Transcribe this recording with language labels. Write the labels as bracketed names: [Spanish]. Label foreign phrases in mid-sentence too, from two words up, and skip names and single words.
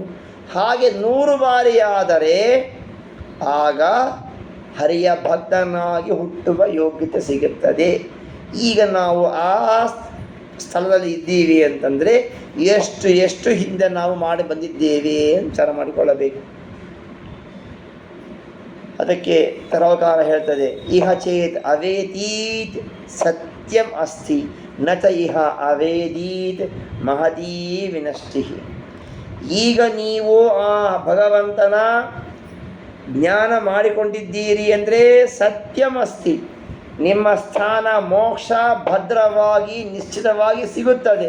[Kannada] ಹಾಗೆ 100 ಬಾರಿ ಆದರೆ ಆಗ ಹರಿಯ ಭಕ್ತನಾಗಿ ಹುಟ್ಟುವ ಯೋಗ್ಯತೆ ಸಿಗುತ್ತದೆ. ಈಗ ನಾವು ಆ ಸ್ಥಳದಲ್ಲಿ ಇದ್ದೀವಿ ಅಂತಂದರೆ ಎಷ್ಟು ಹಿಂದೆ ನಾವು ಮಾಡಿ ಬಂದಿದ್ದೇವೆ ಅಂತ ವಿಚಾರ ಮಾಡಿಕೊಳ್ಳಬೇಕು. ಅದಕ್ಕೆ ತರವಕಾರ ಹೇಳ್ತದೆ, [Sanskrit] ಇಹ ಚೇತ್ ಅವೇದೀತ್ ಸತ್ಯಂ ಅಸ್ತಿ ನ ಚ ಇಹ ಅವೇದೀತ್ ಮಹತೀ ವಿನಷ್ಟಿ. [Kannada] ಈಗ ನೀವು ಆ ಭಗವಂತನ ಜ್ಞಾನ ಮಾಡಿಕೊಂಡಿದ್ದೀರಿ ಅಂದರೆ ಸತ್ಯಮಸ್ತಿ, ನಿಮ್ಮ ಸ್ಥಾನ ಮೋಕ್ಷ ಭದ್ರವಾಗಿ ನಿಶ್ಚಿತವಾಗಿ ಸಿಗುತ್ತದೆ.